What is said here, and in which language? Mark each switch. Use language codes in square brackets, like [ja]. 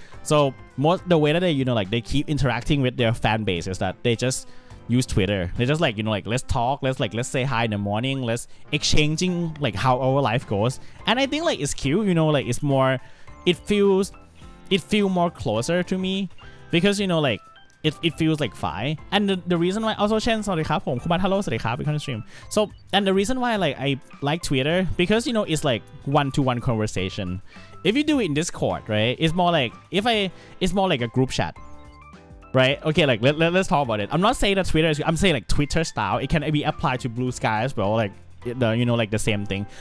[en] So most the way that they, you know, like they keep interacting with their fan base is that they just use Twitter. They just like, you know, like let's talk, let's say hi in the morning, let's exchanging like how our life goes. And I think like it's cute, you know, like it's more, it feels more closer to me because, you know, like it feels like fine. And the reason why also Chen [th] สวัสดีครับผมคุณบัตฮัลโหลสวัสดีครับเป็น stream. [en] So and the reason why I like Twitter because, you know, it's like one-to-one conversation. If you do it in Discord, right, it's more like it's more like a group chat, right? Okay, like let's talk about it. I'm not saying that Twitter is, I'm saying like Twitter style. It can be applied to Blue Sky as well, like the, you know, like the same thing.